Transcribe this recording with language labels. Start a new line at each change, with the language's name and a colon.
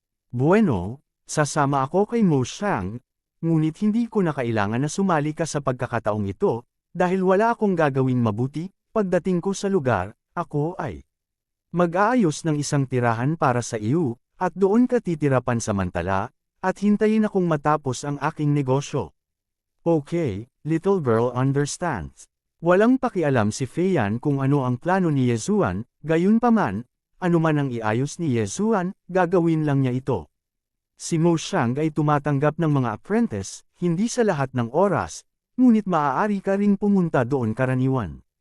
Filipino: Bueno, sasama ako kay Moshang, ngunit hindi ko na kailangan na sumali ka sa pagkakataong ito, dahil wala akong gagawing mabuti, pagdating ko sa lugar, ako ay mag-aayos ng isang tirahan para sa iyo, at doon ka titira pansamantala, at hintayin akong matapos ang aking negosyo.
English: Okay, little girl understands.
Filipino: Walang pakialam si Feiyan kung ano ang plano ni Yezuan, gayunpaman, anuman ang iayos ni Yezuan, gagawin lang niya ito. Si Mo Xiang ay tumatanggap ng mga apprentice, hindi sa lahat ng oras, ngunit maaari ka ring pumunta doon karaniwan.